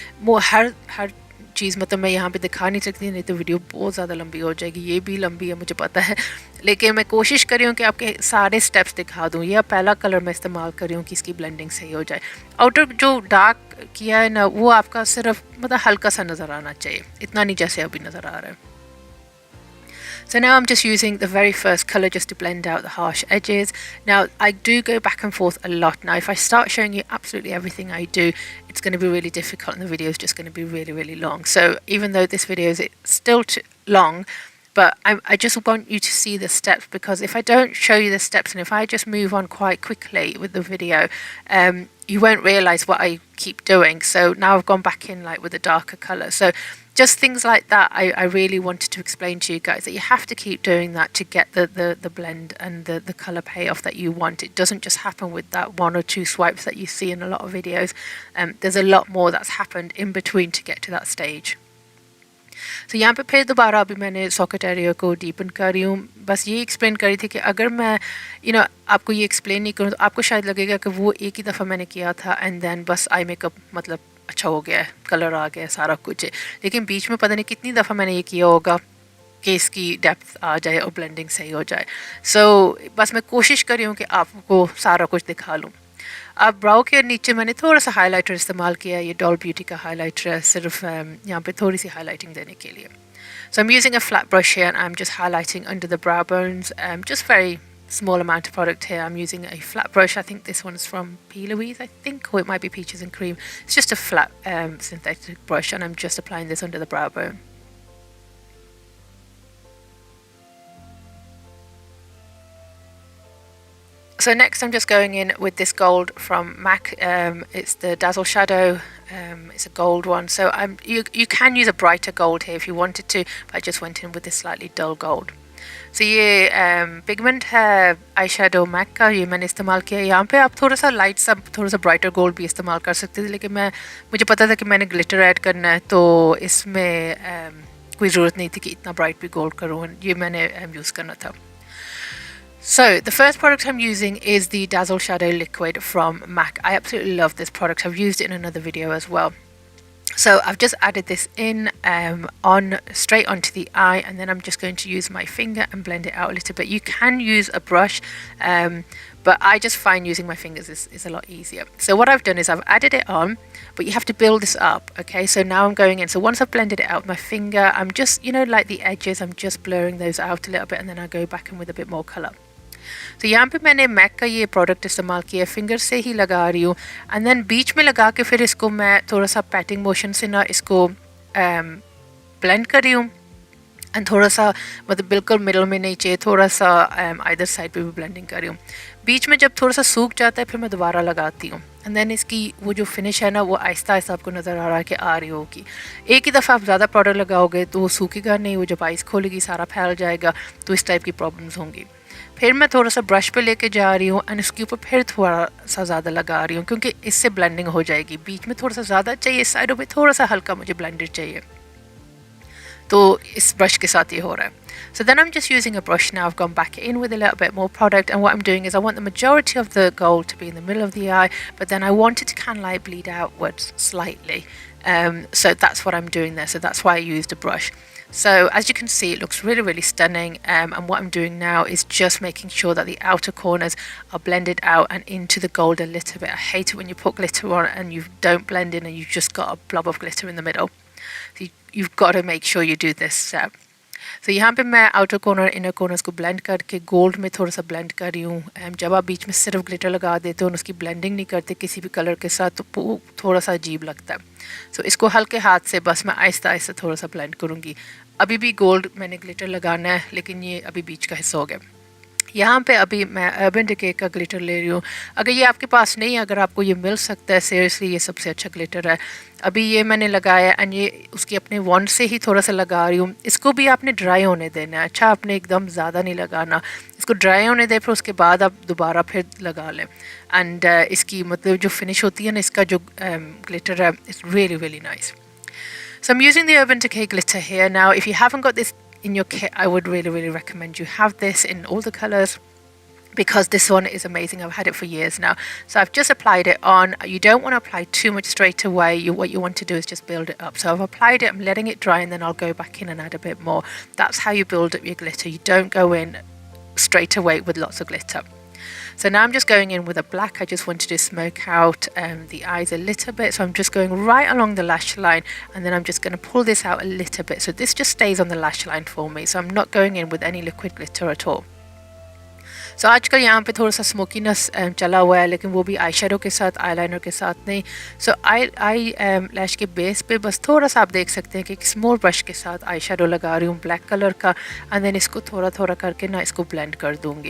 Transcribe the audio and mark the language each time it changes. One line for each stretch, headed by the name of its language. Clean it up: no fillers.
Hindi: वो हर चीज़ मतलब मैं यहाँ पे दिखा नहीं सकती, नहीं तो वीडियो बहुत ज़्यादा लंबी हो जाएगी। ये भी लंबी है मुझे पता है, लेकिन मैं कोशिश कर रही हूँ कि आपके सारे स्टेप्स दिखा दूँ। यह पहला कलर मैं इस्तेमाल कर रही हूँ कि इसकी ब्लेंडिंग सही हो जाए। आउटर जो डार्क किया है ना, वो आपका सिर्फ मतलब हल्का सा नज़र आना चाहिए, इतना नहीं जैसे अभी नज़र आ रहा है।
English: So now I'm just using the very first colour just to blend out the harsh edges. Now I do go back and forth a lot. Now if I start showing you absolutely everything I do, it's going to be really difficult and the video is just going to be really long. So even though this video is still too long, but I just want you to see the steps, because if I don't show you the steps and if I just move on quite quickly with the video, you won't realise what I keep doing. So now I've gone back in like with a darker colour. So just things like that, I really wanted to explain to you guys that you have to keep doing that to get the blend and the colour payoff that you want. It doesn't just happen with that one or two swipes that you see in a lot of videos. There's a lot more that's happened in between to get to that stage.
Hindi: So यहाँ पे फिर दोबारा अभी मैंने socket area को deepen कर रही हूँ। बस ये एक्सप्लेन कर रही थी कि अगर मैं आपको ये एक्सप्लेन नहीं करूँ तो आपको शायद लगेगा कि वो एक ही दफ़ा मैंने किया था
English: and then
Hindi: बस आई मेकअप मतलब अच्छा हो गया है, कलर आ गया है, सारा कुछ है। लेकिन बीच में पता नहीं कितनी दफ़ा मैंने ये किया होगा कि इसकी डेप्थ आ जाए और ब्लेंडिंग सही हो जाए। सो बस मैं कोशिश कर रही हूँ कि आपको सारा कुछ दिखा लूँ। अब ब्राउ के नीचे मैंने थोड़ा सा हाइलाइटर इस्तेमाल किया है, ये डॉल ब्यूटी का हाइलाइटर है, सिर्फ यहाँ पे थोड़ी सी हाइलाइटिंग देने के लिए।
English: So I'm using a flat brush here and I'm just highlighting under the brow bones, just very small amount of product here. I'm using a flat brush. I think this one's from P. Louise, I think, or it might be Peaches and Cream. It's just a flat synthetic brush and I'm just applying this under the brow bone. So next I'm just going in with this gold from MAC. It's the Dazzle Shadow. It's a gold one. So you can use a brighter gold here if you wanted to, but I just went in with this slightly dull gold.
Hindi: So ये pigment है eye shadow Mac का, ये मैंने इस्तेमाल किया है। यहाँ पे आप थोड़ा सा लाइट सा थोड़ा सा ब्राइटर गोल्ड भी इस्तेमाल कर सकते थे, लेकिन मुझे पता था कि मैंने ग्लिटर ऐड करना है, तो इसमें कोई ज़रूरत नहीं थी कि इतना ब्राइट भी गोल्ड करूँ, ये मैंने यूज़ करना था।
English: So the first product I'm using is the Dazzle Shadow Liquid from MAC. I absolutely love this product. I've used it in another video as well. So I've just added this in straight onto the eye, and then I'm just going to use my finger and blend it out a little bit. You can use a brush, but I just find using my fingers is a lot easier. So what I've done is I've added it on, but you have to build this up, okay? So now I'm going in. So once I've blended it out with my finger, I'm just, like the edges, I'm just blurring those out a little bit, and then I go back in with a bit more colour.
Hindi: तो यहाँ पे मैंने Mac का ये product इस्तेमाल किया, finger से ही लगा रही हूँ,
English: and then
Hindi: बीच में लगा के फिर इसको मैं थोड़ा सा पैटिंग मोशन से ना इसको ब्लेंड कर रही हूँ, एंड थोड़ा सा मतलब बिल्कुल मिडल में नहीं चाहिए, थोड़ा सा आइदर साइड पे भी ब्लेंडिंग कर रही हूँ। बीच में जब थोड़ा सा सूख जाता है फिर मैं दोबारा लगाती हूँ, एंड देन इसकी वो जो फिनिश है ना वो आहिस्ता आहिस्ता आपको नज़र आ रहा है कि आ रही होगी। एक ही दफ़ा आप ज़्यादा प्रोडक्ट लगाओगे तो वो सूखेगा नहीं, वो जब आइस खोलेगी सारा फैल जाएगा, तो इस टाइप की प्रॉब्लम्स होंगी। फिर मैं थोड़ा सा ब्रश पे लेके जा रही हूँ एंड इसके ऊपर फिर थोड़ा सा ज़्यादा लगा रही हूँ, क्योंकि इससे ब्लेंडिंग हो जाएगी। बीच में थोड़ा सा ज़्यादा चाहिए, साइडों पे थोड़ा सा हल्का मुझे ब्लेंडेड चाहिए, तो इस ब्रश के साथ ये हो रहा है।
English: So then I'm just using a brush now. I've gone back in with a little bit more product, and what I'm doing is I want the majority of the gold to be in the middle of the eye, but then I want it to kind of like bleed outwards slightly. So that's what I'm doing there. So that's why I used a brush. So as you can see, it looks really, really stunning. And what I'm doing now is just making sure that the outer corners are blended out and into the gold a little bit. I hate it when you put glitter on and you don't blend in and you've just got a blob of glitter in the middle. So you've got to make sure you do this step.
Hindi: तो यहाँ पे मैं outer corner inner corners को blend करके gold में थोड़ा सा blend कर रही हूँ। जब आप बीच में सिर्फ ग्लिटर लगा देते हो और उसकी ब्लेंडिंग नहीं करते किसी भी कलर के साथ, तो वो थोड़ा सा अजीब लगता है। सो इसको हल्के हाथ से बस मैं आहिस्ता आहिस्ता थोड़ा सा ब्लेंड करूँगी। अभी भी गोल्ड मैंने ग्लिटर लगाना है, लेकिन ये अभी बीच का हिस्सा हो गया। यहाँ पे अभी मैं अर्बन डिके का ग्लिटर ले रही हूँ। अगर ये आपके पास नहीं है, अगर आपको ये मिल सकता है, सीरियसली ये सबसे अच्छा ग्लिटर है। अभी ये मैंने लगाया एंड ये उसकी अपने वॉन्ड से ही थोड़ा सा लगा रही हूँ। इसको भी आपने ड्राई होने देना है। अच्छा, आपने एकदम ज़्यादा नहीं लगाना, इसको ड्राई होने दें, फिर उसके बाद आप दोबारा फिर लगा लें। एंड इसकी मतलब जो फिनिश होती है ना, इसका जो ग्लिटर है,
English: It's really really nice. So I'm using the Urban Decay glitter here. Now if you haven't got this in your kit, I would really, really recommend you have this in all the colours, because this one is amazing. I've had it for years now. So I've just applied it on. You don't want to apply too much straight away. What you want to do is just build it up. So I've applied it, I'm letting it dry, and then I'll go back in and add a bit more. That's how you build up your glitter. You don't go in straight away with lots of glitter. So now I'm just going in with a black. I just wanted to smoke out the eyes a little bit. So I'm just going right along the lash line, and then I'm just going to pull this out a little bit. So this just stays on the lash line for me. So I'm not going in with any liquid glitter at all.
Hindi: सो आजकल यहाँ पे थोड़ा सा smokiness चला हुआ है, लेकिन वो भी आई शेडो के साथ, आई लाइनर के साथ नहीं। सो आई लैश के बेस पे बस थोड़ा सा आप देख सकते हैं कि एक स्मॉल ब्रश के साथ आई शेडो लगा रही हूँ ब्लैक कलर का,
English: and then
Hindi: इसको थोड़ा थोड़ा करके ना इसको ब्लेंड कर दूँगी।